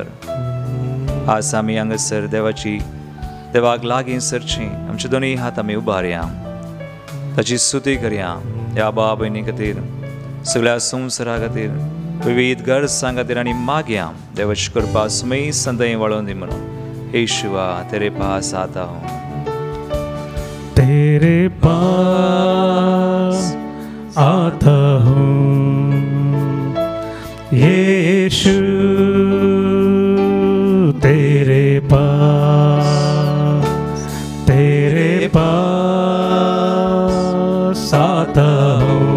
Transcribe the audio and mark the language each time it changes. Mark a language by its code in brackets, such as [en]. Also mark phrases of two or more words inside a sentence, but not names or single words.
[kok] आज आमी हांगासर देवाक लागीं सरचीं आमचे दोनी हात आमी उबारया. ताची स्तुती करया. ह्या बाबायनी खातीर, सगळ्या संवसारा खातीर, विविध गरजां खातीर आनी मागया देवाची कृपा सुमेज संतय वाळून दी म्हणून. [hi] येशुआ तेरे पास आता हूँ, तेरे पास आता हूँ यीशु, तेरे पास आता हूँ